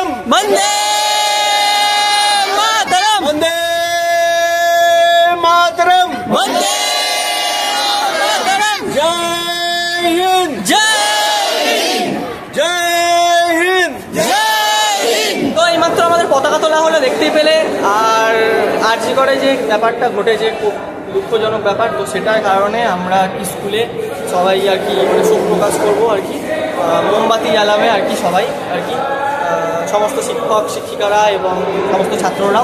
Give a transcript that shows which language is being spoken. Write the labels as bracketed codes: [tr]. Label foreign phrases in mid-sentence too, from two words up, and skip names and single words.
[sa] वंदे मातरम वंदे मातरम वंदे मातरम [hi] जय हिंद जय हिंद जय हिंद जय हिंद। [bn] তো এইমাত্র আমাদের পতাকা তোলা হলো, দেখতেই পেলে। আর আরজি করে যে ব্যাপারটা ঘটেছে, খুব দুঃখজনক ব্যাপার, তো সেটার কারণে আমরা কি স্কুলে সবাই আর কি মানে শোক প্রকাশ করবো আর কি, মোমবাতি জ্বালাবে আর কি সবাই আর কি, সমস্ত শিক্ষক শিক্ষিকারা এবং সমস্ত ছাত্ররাও।